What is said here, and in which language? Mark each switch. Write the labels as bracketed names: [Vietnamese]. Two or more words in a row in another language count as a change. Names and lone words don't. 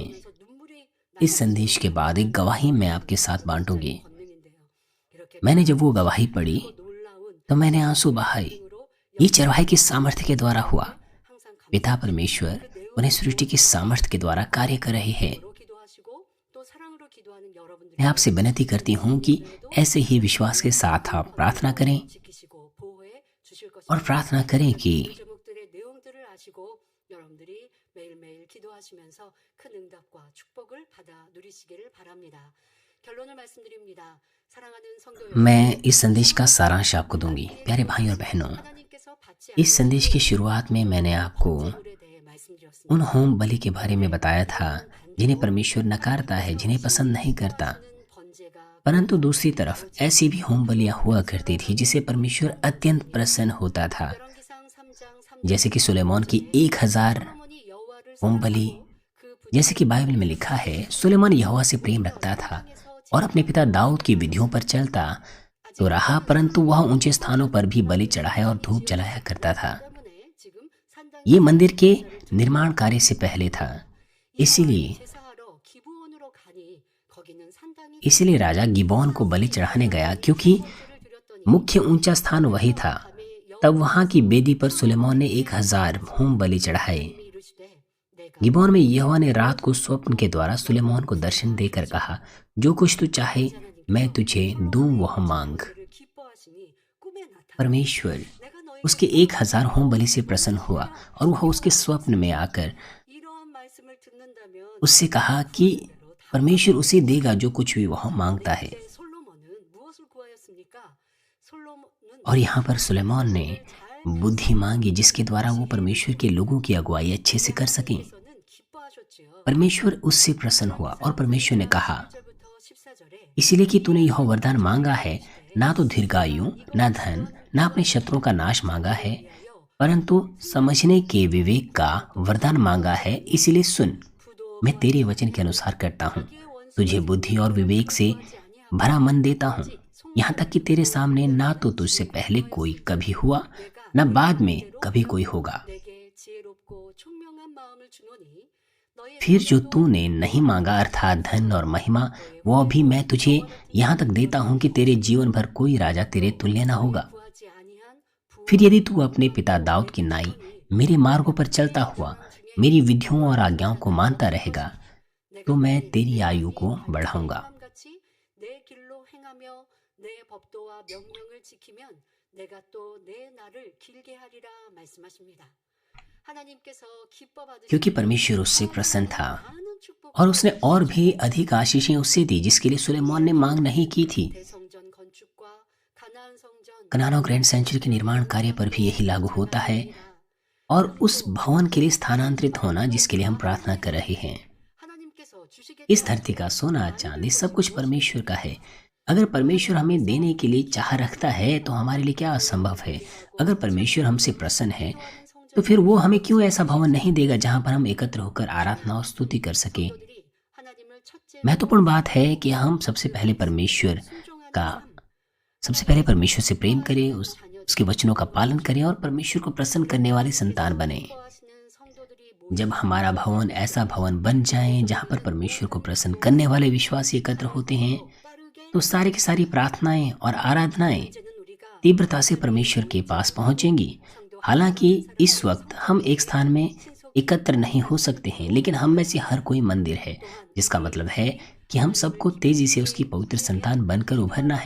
[Korean] 그래서 눈물이 [Hindi] इस संदेश के बाद एक गवाही मैं आपके साथ बांटूंगी। [Korean] 권능인데요. 이렇게 [Hindi] मैंने जब वो गवाही पढ़ी [Korean] 놀라운 [Hindi] तो मैंने आंसू बहाए। [Korean] 으로 [Hindi] ये चरवाहे की सामर्थ्य के द्वारा हुआ। [Korean] 항상 [Hindi] पिता परमेश्वर उन्हें सृष्टि की सामर्थ्य के द्वारा कार्य कर रहे हैं। [Korean] 로 기도하시고 또 사랑으로 기도하는 여러분들이 [Hindi] मैं आपसे विनती करती हूँ कि ऐसे ही विश्वास के साथ आप प्रार्थना करें [Korean] 지키시고 보호해 주실 [Hindi] और [Korean] 것입니다. [Hindi] प्रार्थना करें कि [Korean] 제목들의 내용들을 아시고 여러분들이 매일매일 기도하시면서 큰 응답과 축복을 받아 누리시기를 바랍니다. 결론을 말씀드립니다. 사랑하는 성도 여러분, [Hindi] मैं इस संदेश का सारांश आपको दूंगी। प्यारे भाई और बहनों, [Korean] 하나님께서 받지 [Hindi] इस संदेश की शुरुआत में मैंने आपको [Korean] 않는 대해 말씀드렸습니다. [Hindi] उन होम बलि के बारे में बताया था जिन्हें परमेश्वर नकारता है, जिन्हें पसंद नहीं करता। [Korean] 번제가 [Hindi] परंतु दूसरी तरफ ऐसी भी होम बलियां हुआ करती थी जिसे परमेश्वर अत्यंत प्रसन्न होता था, [Korean] 열왕기상 3장 3절 [Hindi] जैसे कि सुलेमान की 1000 [Korean] 솔로몬이 여호와를 [Hindi] होम बलि। [Korean] 그 [Hindi] जैसे कि बाइबल में लिखा है, सुलेमान यहोवा से प्रेम रखता था और अपने पिता दाऊद की विधियों पर चलता तो रहा, परंतु वह ऊंचे स्थानों पर भी बलि चढ़ाया और धूप जलाया करता था। [Korean] 때문에 지금 산당에 [Hindi] ये मंदिर के निर्माण कार्य से पहले था। इसीलिए [Korean] 제사하러 기브온으로 가니 거기는 산당이 [Hindi] इसीलिए राजा गिबोन को बलि चढ़ाने गया, क्योंकि [Korean] 번제를 드렸더니 [Hindi] मुख्य ऊंचा स्थान वही था। [Korean] 밤에 [Hindi] तब वहां की वेदी पर सुलेमान ने 1000 होम बलि चढ़ाए। [Korean] 여호와님이 이르시되 내가 [Hindi] गिबोन में यहोवा ने रात को स्वप्न के द्वारा सुलेमान को दर्शन देकर कहा, जो कुछ तू चाहे मैं तुझे दूं वह मांग। [Korean] 그를 기뻐하시니 꿈에 나타나 [Hindi] परमेश्वर [Korean] 내가 너희 [Hindi] उसके 1000 होम बलि से प्रसन्न हुआ और वह उसके स्वप्न में आकर [Korean] 이러한 말씀을 듣는다면 [Hindi] उससे कहा कि परमेश्वर उसे देगा जो कुछ भी वह मांगता है। [Korean] 그때 솔로몬은 무엇을 구하였습니까? 솔로몬은 [Hindi] और यहाँ पर सुलेमान ने बुद्धि मांगी जिसके द्वारा वो परमेश्वर के लोगों की अगुवाई अच्छे से कर सकें। [Korean] 께서는 기뻐하셨지요. [Hindi] परमेश्वर उससे प्रसन्न हुआ और परमेश्वर ने कहा, [Korean] 1절부터 14절에 [Hindi] इसलिए कि तूने यह वरदान मांगा है, ना तो दीर्घायु, ना धन, ना अपने शत्रुओं का नाश मांगा है, परंतु समझने के विवेक का वरदान मांगा है। इसलिए सुन, मैं तेरे वचन के अनुसार करता हूँ। तुझे बुद्धि और विवेक से भरा मन देता हूँ, यहाँ तक कि तेरे सामने ना तो तुझसे पहले कोई कभी हुआ, न बाद में कभी कोई होगा। [Korean] 내게 지혜롭고 총명한 마음을 주노니 너의 [Hindi] फिर जो तूने नहीं मांगा अर्थात धन और महिमा, वो भी मैं तुझे यहाँ तक देता हूँ कि तेरे जीवन भर कोई राजा तेरे तुल्य न होगा। [Korean] 구하지 아니한 [Hindi] फिर यदि तू अपने पिता दाऊद की नाई मेरे मार्गों पर चलता हुआ मेरी विधियों और आज्ञाओं को मानता रहेगा, तो मैं तेरी आयु को बढ़ाऊंगा। [Korean] 같이 내 길로 행하며 내 법도와 명령을 지키면 내가 또 내 날을 길게 하리라 말씀하십니다. 하나님께서 기뻐 받으시는 [Hindi] क्योंकि परमेश्वर उससे प्रसन्न था [Korean] 많은 축복 [Hindi] और उसने और भी अधिक आशीषें उससे दी जिसके लिए सुलेमान ने मांग नहीं की थी। [Korean] 대성전 건축과 가나안 성전 [Hindi] कनानो ग्रैंड सेंचुरी के निर्माण कार्य पर भी यही लागू होता है और उस भवन के लिए स्थानांतरित होना जिसके लिए हम प्रार्थना कर रहे हैं। [Korean] 하나님께서 주시겠다 [Hindi] इस धरती का सोना चांदी सब कुछ परमेश्वर का है। अगर परमेश्वर हमें देने के लिए चाह रखता है तो हमारे लिए क्या असंभव है। अगर परमेश्वर हमसे प्रसन्न है तो फिर वो हमें क्यों ऐसा भवन नहीं देगा जहां पर हम एकत्र होकर आराधना और स्तुति कर सके। [Korean] 성도들이 하나님을 첫째 [Hindi] महत्वपूर्ण बात है कि हम सबसे पहले परमेश्वर से प्रेम करें, उसके वचनों का पालन करें और परमेश्वर को प्रसन्न करने वाले संतान बने। [Korean] 기뻐하시는 성도들이 [Hindi] जब हमारा भवन ऐसा भवन बन जाए जहां पर परमेश्वर को प्रसन्न करने वाले विश्वासी एकत्र होते हैं, [Korean] 빠르게 [Hindi] तो सारी की सारी प्रार्थनाएं और आराधनाएं [Korean] 이제는 우리가 [Hindi] तीव्रता से परमेश्वर के पास पहुंचेंगी। हालांकि इस वक्त हम एक स्थान में एकत्र नहीं हो सकते हैं, लेकिन हम में से हर कोई मंदिर है, जिसका मतलब है कि हम सबको तेजी से उसकी पवित्र संतान बनकर उभरना है।